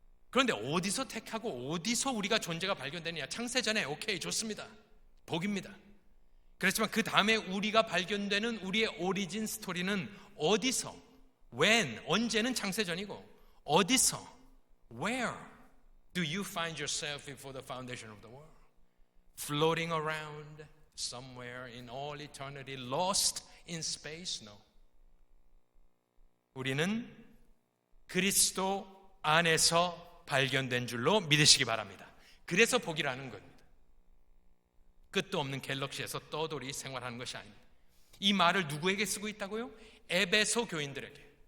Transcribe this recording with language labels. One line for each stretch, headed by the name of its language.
Korean: 그런데 어디서 택하고 어디서 우리가 존재가 발견되느냐? 창세 전에 오케이, 좋습니다, 복입니다. 그렇지만 그 다음에 우리가 발견되는 우리의 오리진 스토리는 어디서, when, 언제는 창세 전이고 어디서,
English: where do you find yourself before the foundation of the world? Floating around somewhere in all eternity, lost in space? No.
Korean: 우리는 그리스도 안에서 발견된 줄로 믿으시기 바랍니다. 그래서 복이라는 겁니다. 끝도 없는 갤럭시에서 떠돌이 생활하는 것이 아닙니다. 이 말을 누구에게 쓰고 있다고요? 에베소 교인들에게.